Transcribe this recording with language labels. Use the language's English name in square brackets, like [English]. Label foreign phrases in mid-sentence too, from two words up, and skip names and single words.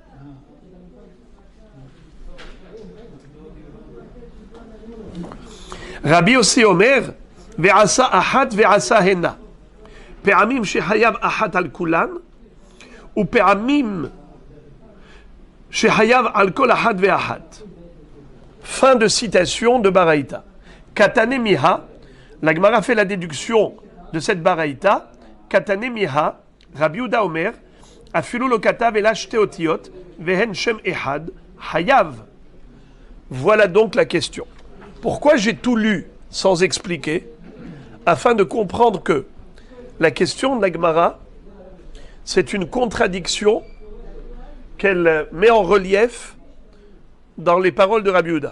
[Hebrew] רבי יוסי אומר, ועשה אחת ועשה הנה. פעמים שחייב אחת על כולן, ופעמים שחייב על כל אחת ואחת. [French] Fin de citation de Baraïta. [Hebrew] קתני מיהא, [French] la Gemara fait la déduction de cette Baraïta. [Hebrew] קתני מיהא, רבי יהודה אומר, אפילו לא כתב אלא שתי אותיות, והן שם אחד, חייב. [French] Voilà donc la question. Pourquoi j'ai tout lu sans expliquer? Afin de comprendre que la question de la Gemara, c'est une contradiction qu'elle met en relief dans les paroles de Rabbi Yehuda.